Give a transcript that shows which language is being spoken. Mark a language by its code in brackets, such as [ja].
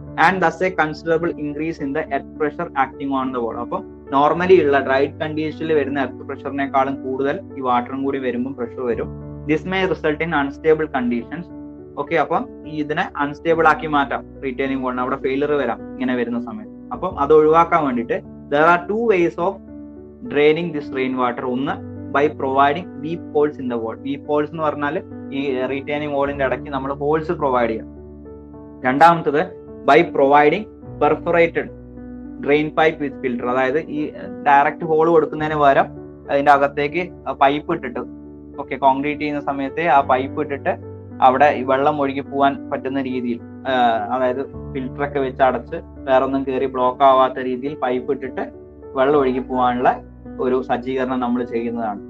[en] And thus a considerable increase in the earth pressure acting on the wall. [ml] അപ്പം normally ഉള്ള dried കണ്ടീഷനിൽ വരുന്ന earth പ്രഷറിനേക്കാളും കൂടുതൽ ഈ വാട്ടറും കൂടി വരുമ്പോൾ പ്രഷർ വരും. [en] This may result in unstable conditions. [ml] Okay, അപ്പം ഇതിനെ അൺസ്റ്റേബിൾ ആക്കി മാറ്റാം റീറ്റെയിനിങ് വാളിന്, അവിടെ ഫെയിലർ വരാം ഇങ്ങനെ വരുന്ന സമയത്ത്. അപ്പം അത് ഒഴിവാക്കാൻ വേണ്ടിയിട്ട് [en] there are two ways of draining this rain water. [ml] ഒന്ന് [en] By providing weep holes in the wall. [ml] വീപ്പ് holes എന്ന് പറഞ്ഞാൽ ഈ റീറ്റെയിനിങ് വാളിന്റെ ഇടയ്ക്ക് നമ്മൾ ഹോൾസ് പ്രൊവൈഡ് ചെയ്യാം. [en] രണ്ടാമത്തത് by providing perforated drain pipe with filter. [ml] അതായത് ഈ ഡയറക്റ്റ് ഹോൾ കൊടുക്കുന്നതിന് പകരം അതിന്റെ അകത്തേക്ക് പൈപ്പ് ഇട്ടിട്ട്, ഓക്കെ, കോൺക്രീറ്റ് ചെയ്യുന്ന സമയത്ത് ആ പൈപ്പ് ഇട്ടിട്ട് അവിടെ വെള്ളം ഒഴുകി പോകാൻ പറ്റുന്ന രീതിയിൽ, അതായത് ഫിൽറ്ററൊക്കെ വെച്ച് അടച്ച് വേറെ ഒന്നും കയറി ബ്ലോക്ക് ആവാത്ത രീതിയിൽ പൈപ്പ് ഇട്ടിട്ട് വെള്ളം ഒഴുകി പോകാനുള്ള ഒരു സജ്ജീകരണം നമ്മൾ ചെയ്യുന്നതാണ്.